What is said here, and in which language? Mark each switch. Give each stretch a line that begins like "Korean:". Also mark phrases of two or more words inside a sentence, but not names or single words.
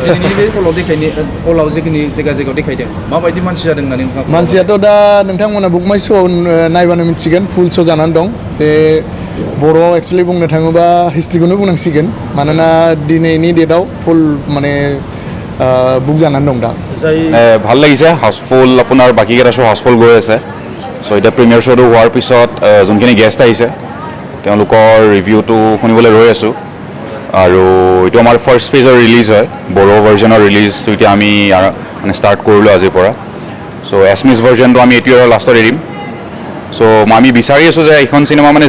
Bodo: हलाव जिखिनि जायगायाव देखायदों माबायदि मानसि जादों होननानै मानसियाथ' दा नोंथांमोना बुक माइ श'आव नायबानो मिथिगोन
English: full show'
Bodo: जानानै दं बे बर'आव एक्सुवेलि बुंनो थाङोबा हिस्ट्रिखौनो बुंनांसिगोन मानोना दिनैनि डेटआव फुल माने बुक जानानै दं दा
Assamese: ভাল লাগিছে হাউচফুল আপোনাৰ বাকীকেইটা শ্ব' হাউচফুল গৈ আছে চ' এতিয়া প্ৰিমিয়াৰ শ্ব'টো হোৱাৰ পিছত যোনখিনি গেষ্ট আহিছে তেওঁলোকৰ ৰিভিউটো শুনিবলৈ ৰৈ আছোঁ আৰু এইটো আমাৰ ফাৰ্ষ্ট ফেজৰ ৰিলিজ হয় বড়ো ভাৰ্জনৰ ৰিলিজটো এতিয়া আমি মানে ষ্টাৰ্ট কৰিলোঁ আজিৰ পৰা চ' এছমিছ ভাৰ্জনটো আমি এইটো ইয়াৰৰ লাষ্টত এৰিম চ' আমি বিচাৰি আছোঁ যে এইখন চিনেমা মানে